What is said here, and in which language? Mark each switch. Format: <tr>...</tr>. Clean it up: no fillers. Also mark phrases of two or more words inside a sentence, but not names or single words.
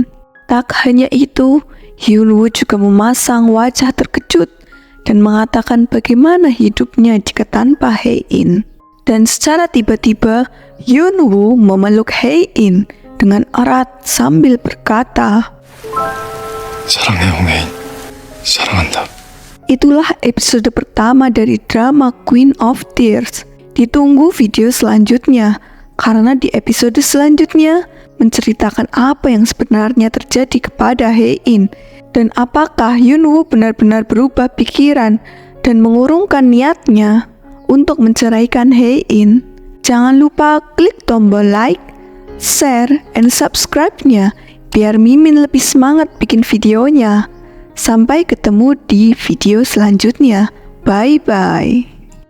<id>Tak hanya itu, Hyunwoo juga memasang wajah terkejut dan mengatakan bagaimana hidupnya jika tanpa Hae-in. Dan secara tiba-tiba, Hyunwoo memeluk Hae-in dengan erat sambil berkata,</id> <ko>사랑해 홍혜인, 사랑한다.</ko> <id>Itulah episode pertama dari drama Queen of Tears. Ditunggu video selanjutnya, karena di episode selanjutnya menceritakan apa yang sebenarnya terjadi kepada Hae-in dan apakah Hyunwoo benar-benar berubah pikiran dan mengurungkan niatnya untuk menceraikan Hae-in. Jangan lupa klik tombol</id> <en>like, share, and subscribe-</en> <id>nya biar Mimin lebih semangat bikin videonya. Sampai ketemu di video selanjutnya. Bye-bye.</id>